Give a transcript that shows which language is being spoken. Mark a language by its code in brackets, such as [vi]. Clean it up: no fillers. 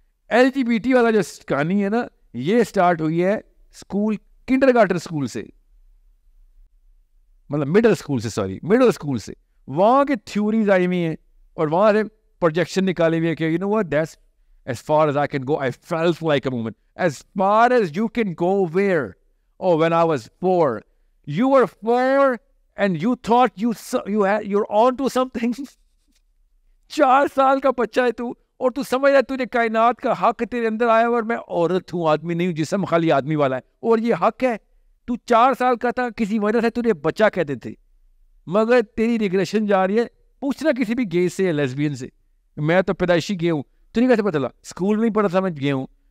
[ur] LGBT والا جو کہانی ہے نا, یہ اسٹارٹ ہوئی ہے اسکول, کنڈر گارٹن اسکول سے, مطلب مڈل اسکول سے. وہاں کے تھیوریز آئی ہوئی ہیں اور وہاں سے پروجیکشن نکالے ہوئے کہ [en] that's as far as I can go. I felt like a woman. As far as you can go where? Oh, when I was 4. You were 4 and you thought you're on to something. [ur] 4 سال کا بچہ ہے تو, اور تو سمجھ رہا تجھے کائنات کا حق تیرے اندر آیا, اور میں عورت ہوں, آدمی نہیں ہوں, جسم خالی آدمی والا ہے, اور یہ حق ہے. تو 4 سال کا تھا, کسی وجہ سے تجھے بچہ کہتے تھے, مگر تیری ریگریشن جا رہی ہے. پوچھنا کسی بھی گے سے یا لیسبین سے, میں تو پیدائشی گیا ہوں, تو نہیں کیسے پتا چلا؟ اسکول میں ہی پڑھا تھا, میں گیا ہوں.